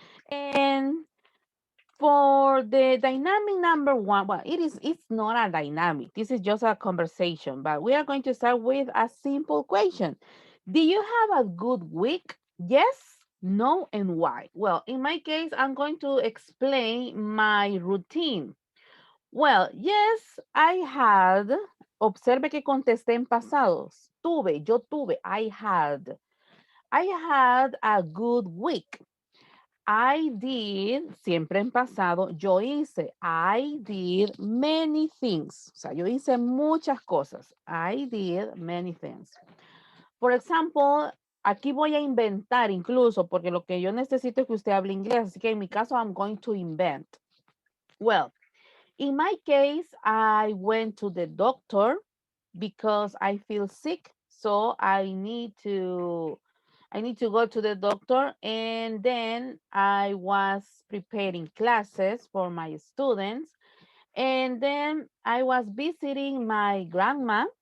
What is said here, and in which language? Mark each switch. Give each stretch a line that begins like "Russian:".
English: And for the dynamic number 1, well, it's not a dynamic. This is just a conversation, but we are going to start with a simple question. Do you have a good week? Yes, no, and why? Well, in my case, I'm going to explain my routine. Well, yes, I had.
Spanish: Observe que contesté en pasados. Yo tuve,
English: I had. I had a good week. I did,
Spanish: siempre en pasado, yo hice.
English: I did many things.
Spanish: O sea, yo hice muchas cosas.
English: I did many things.
Spanish: Por ejemplo, aquí voy a inventar incluso, porque lo que yo necesito es que usted hable inglés. Así que en mi caso,
English: I'm going to invent. Well, in my case, I went to the doctor because I feel sick. So I need to go to the doctor, and then I was preparing classes for my students, and then I was visiting my grandma.